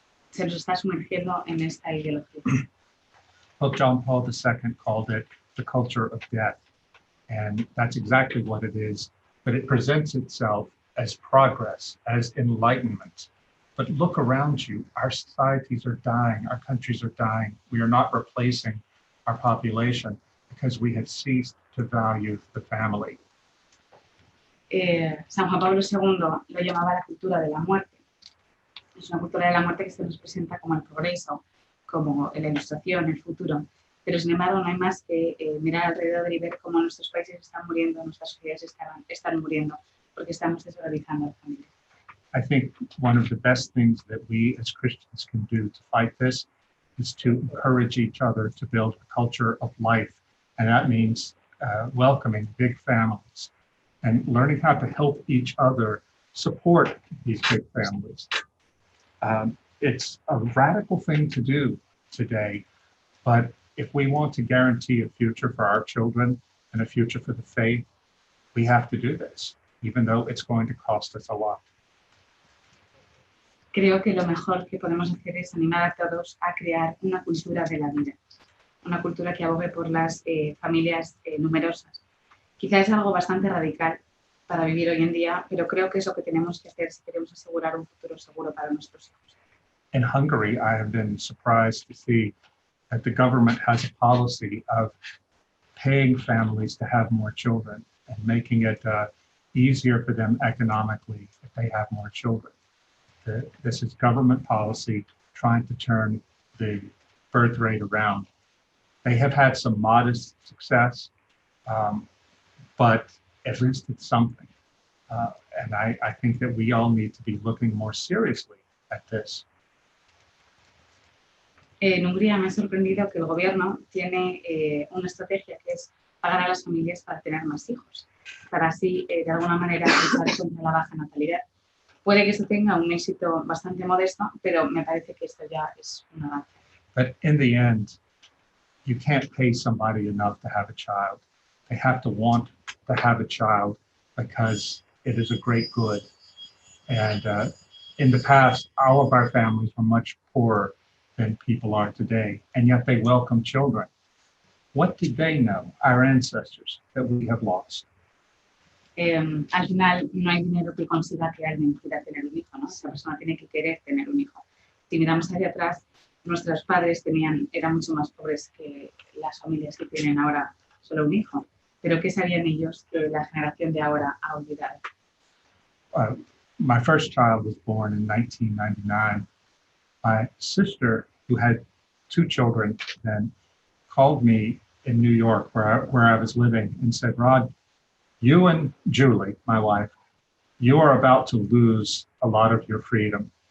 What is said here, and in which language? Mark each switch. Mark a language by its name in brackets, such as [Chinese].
[Spanish] Se nos está sumergiendo en esta ideología. [English] Pope John Paul II called it the culture of death, and that's exactly what it is. But it presents itself as progress, as enlightenment. But look around you, our societies are dying, our countries are dying. We are not replacing our population because we have ceased to value the family. [Spanish] San Juan Pablo II lo llamaba la cultura de la muerte. Es una cultura de la muerte que se nos presenta como el progreso, como la ilustración, el futuro. Pero sin embargo no hay más que mirar alrededor y ver cómo nuestros países están muriendo, nuestras sociedades están muriendo, porque estamos desvalorizando a la familia. [English] I think one of the best things that we as Christians can do to fight this is to encourage each other to build a culture of life. And that means welcoming big families and learning how to help each other support these big families. It's a radical thing to do today, but if we want to guarantee a future for our children and a future for the faith, we have to do this, even though it's going to cost us a lot. [Spanish] Creo que lo mejor que podemos hacer es animar a todos a crear una cultura de la vida, una cultura que abogue por las familias numerosas. Quizá es algo bastante radical para vivir hoy en día, pero creo que es lo que tenemos que hacer si queremos asegurar un futuro seguro para nuestros hijos. [English] In Hungary, I have been surprised to see that the government has a policy of paying families to have more children and making it easier for them economically if they have more children. This is government policy trying to turn the birth rate around. They have had some modest success, but at least it's something. And I think that we all need to be looking more seriously at this. [Spanish] En Hungría me ha sorprendido que el gobierno tiene una estrategia que es pagar a las familias para tener más hijos, para así, de alguna manera, luchar contra la baja natalidad. Puede que esto tenga un éxito bastante modesto, pero me parece que esto ya es un avance. [English] But in the end, you can't pay somebody enough to have a child. They have to want to have a child because it is a great good. And in the past, all of our families were much poorer than people are today, and yet they welcome children. What did they know, our ancestors, that we have lost? [Spanish] Al final no hay dinero que consiga que alguien quiera tener un hijo, ¿no? Esa persona tiene que querer tener un hijo. Si miramos hacia atrás, nuestros padres eran mucho más pobres que las familias que tienen ahora solo un hijo. Pero ¿qué sabían ellos que la generación de ahora ha olvidado? [English] My first child was born in 1999. My sister, who had 2 children then, called me in New York, where I was living, and said, Rod, you and Julie, my wife, you are about to lose a lot of your freedom.